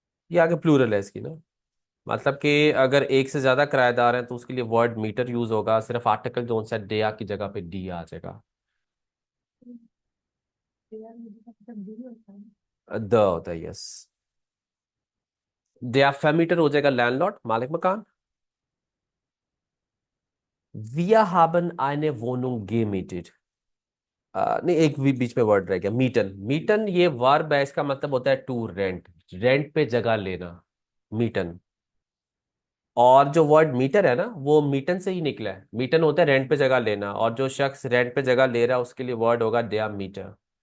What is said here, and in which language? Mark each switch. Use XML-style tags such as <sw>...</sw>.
<hi>ये आगे प्लूरल है इसकी ना, मतलब कि अगर एक से ज्यादा किराएदार हैं तो उसके लिए वर्ड मीटर यूज होगा, सिर्फ आर्टिकल जो सा डेया की जगह पे डी आ जाएगा। द होता है, यस। डेया फेमीटर हो जाएगा लैंडलॉर्ड, मालिक मकान।</hi> <de>Wir haben eine Wohnung gemietet।</de> <hi>नहीं, एक भी बीच में वर्ड रह गया, मीटन। मीटन ये वर्ब है, इसका मतलब होता है टू रेंट, रेंट पे जगह लेना, मीटन। और जो वर्ड मीटर है ना, वो मीटन से ही निकला है। मीटन होता है रेंट पे जगह लेना, और जो शख्स रेंट पे जगह ले रहा है उसके लिए वर्ड होगा डियामीटर।</hi>